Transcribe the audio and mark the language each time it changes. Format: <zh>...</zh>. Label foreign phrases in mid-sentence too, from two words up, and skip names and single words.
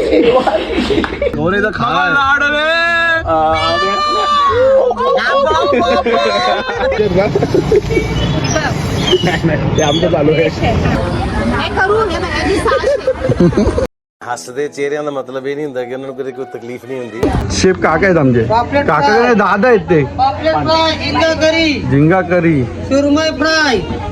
<mr>गोरेचं खायला आमचं चालू आहे.</mr> <pa>ਹੱਸਦੇ ਚਿਹਰਿਆਂ ਦਾ ਮਤਲਬ ਇਹ ਨਹੀਂ ਹੁੰਦਾ ਕਿ ਉਹਨਾਂ ਨੂੰ ਕੋਈ ਤਕਲੀਫ ਨਹੀਂ ਹੁੰਦੀ।</pa> <mr>शेफ काका आहेत आमचे काका दादा आहेत ते पापलेट फ्राय झिंगा करी झिंगा करी सुरमई फ्राय</mr>